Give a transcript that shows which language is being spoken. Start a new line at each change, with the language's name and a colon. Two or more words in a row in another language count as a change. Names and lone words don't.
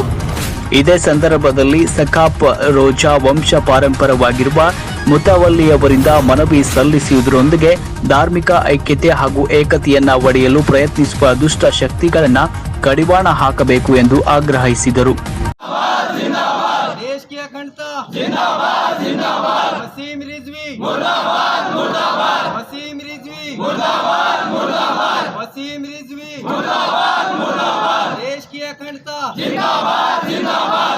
Kannada: ಇದೇ ಸಂದರ್ಭದಲ್ಲಿ ಸಕಾಪ್ ರೋಜಾ ವಂಶ ಪಾರಂಪರವಾಗಿರುವ ಮುತವಲ್ಲಿಯವರಿಂದ ಮನವಿ ಸಲ್ಲಿಸುವುದರೊಂದಿಗೆ ಧಾರ್ಮಿಕ ಐಕ್ಯತೆ ಹಾಗೂ ಏಕತೆಯನ್ನ ಒಡೆಯಲು ಪ್ರಯತ್ನಿಸುವ ದುಷ್ಟ ಶಕ್ತಿಗಳನ್ನು ಕಡಿವಾಣ ಹಾಕಬೇಕು ಎಂದು ಆಗ್ರಹಿಸಿದರು.
Hindi: देश की अखंडता जिंदाबाद जिंदाबाद। वसीम रिजवी मुर्दाबाद मुर्दाबाद। वसीम रिजवी मुर्दाबाद मुर्दाबाद। वसीम रिजवी मुर्दाबाद मुर्दाबाद। देश की अखंडता जिंदाबाद जिंदाबाद।